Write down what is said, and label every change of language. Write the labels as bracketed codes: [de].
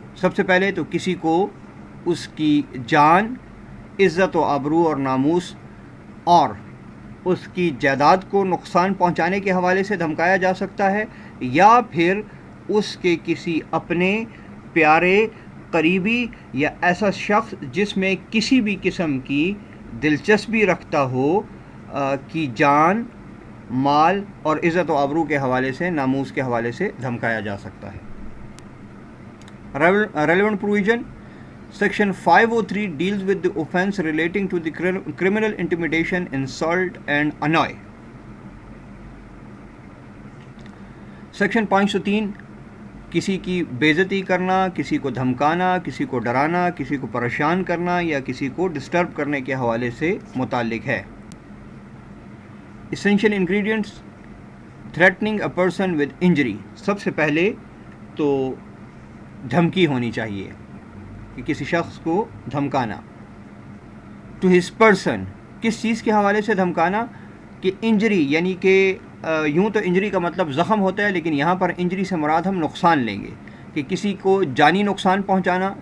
[ur] سب سے پہلے تو کسی کو اس کی جان, عزت و آبرو اور ناموس اور اس کی جائیداد کو نقصان پہنچانے کے حوالے سے دھمکایا جا سکتا ہے, یا پھر اس کے کسی اپنے پیارے قریبی یا ایسا شخص جس میں کسی بھی قسم کی دلچسپی رکھتا ہو کی جان, مال اور عزت و آبرو کے حوالے سے, ناموس کے حوالے سے دھمکایا جا سکتا ہے. [en] Relevant provision. Section 503 deals with the offence relating to the criminal intimidation, insult and annoy. [ur] Section 503 کسی کی بے عزتی کرنا, کسی کو دھمکانا, کسی کو ڈرانا, کسی کو پریشان کرنا یا کسی کو ڈسٹرب کرنے کے حوالے سے متعلق ہے. [en] Essential ingredients. Threatening a person with injury. [ur] سب سے پہلے تو دھمکی ہونی چاہیے کہ کسی شخص کو دھمکانا. [en] To his person. [ur] کس چیز کے حوالے سے دھمکانا؟ کہ انجری, یعنی کہ یوں تو انجری کا مطلب زخم ہوتا ہے, لیکن یہاں پر انجری سے مراد ہم نقصان لیں گے کہ کسی کو جانی نقصان پہنچانا.